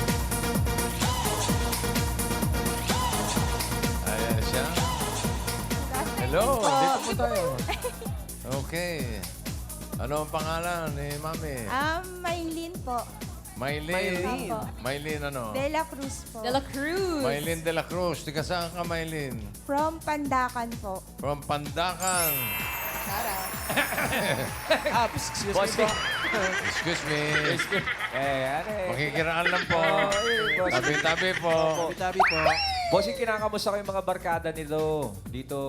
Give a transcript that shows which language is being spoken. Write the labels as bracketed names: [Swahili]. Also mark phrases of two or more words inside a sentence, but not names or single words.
[Filipino] Ayan siya. Hello, dito po tayo. Okay. Ano ang pangalan ni Mami? Maylin po. Maylin. Opo. Maylin ano? De La Cruz po. De La Cruz. Maylin de la Cruz. Tika saan ka, Maylin? From Pandacan po. From Pandacan. [English] Excuse me [Filipino] Bossing. po. [English] Excuse me. [Filipino] Ano eh. Makikiraan lang po. Bossing. Tabi-tabi po. Tabi-tabi po. Bossing, kinakamusta ko yung mga barkada nito dito.